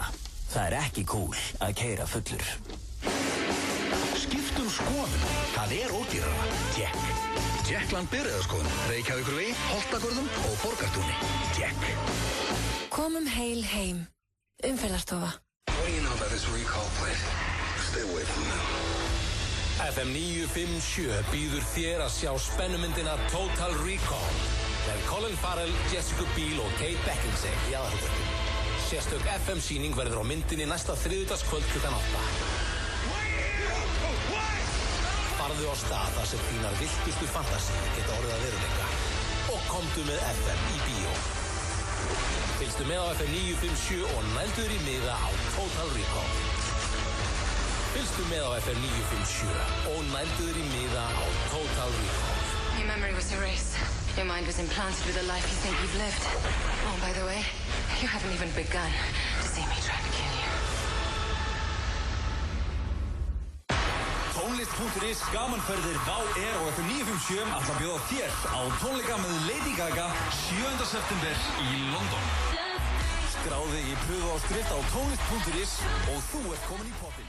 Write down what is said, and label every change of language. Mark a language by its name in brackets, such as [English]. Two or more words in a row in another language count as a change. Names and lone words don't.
[Icelandic] Það ekki cool að keyra fullur. Skiptum skoðun. Það ódýrara. Tékk. Tékkland Bifreiðaskoðun. Reykjavíkurvegi, Holtagörðum og Borgartúni. Tékk. Komum heil heim. Umferðarstofa. [English] What do you know about this recall plate? Stay away from them. [Icelandic] FM 957 býður þér að sjá spennumyndina Total Recall með Colin Farrell, Jessica Biel og Kate Beckinsale í aðalhlutverkum. Sérstök FM-sýning verður á myndinni næsta þriðjudagskvöld klukkan 8. Farðu á stað þar sem þínar viltustu fantasíur geta orðið að veruleika og komdu með FM í bíó. Fylgstu með á FM 957 og nælduður í miða á Total Recall. Fylgstu með á FM 957 og nælduður í miða á Total Recall. [English] Your memory was erased. Your mind was implanted with a life you think you've lived. Oh, by the way, you haven't even begun to see me trying to kill you. [Icelandic] Tónlist.is gamanferðir Vá Air og FM 957 ætla að bjóða þér á tónleika með Lady Gaga 7. september í London. Skráðu þig í pröfuáskrift á tónlist.is og þú ert komin í pottinn.